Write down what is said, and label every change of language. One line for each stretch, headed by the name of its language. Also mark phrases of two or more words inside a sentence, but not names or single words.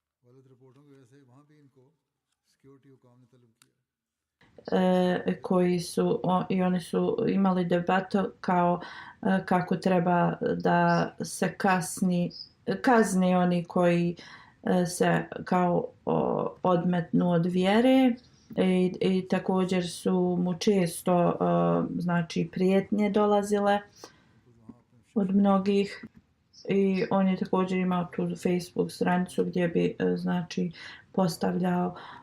Urdu: غلط رپورٹوں کی وجہ سے وہاں بھی ان کو سکیورٹی حکام نے طلب کیا
Bosnian: koji su i oni su imali debatu kao kako treba da se kazni oni koji se kao odmetnu od vjere i također su mu često znači prijetnje dolazile od mnogih i on je također imao tu Facebook stranicu gdje bi znači postavljao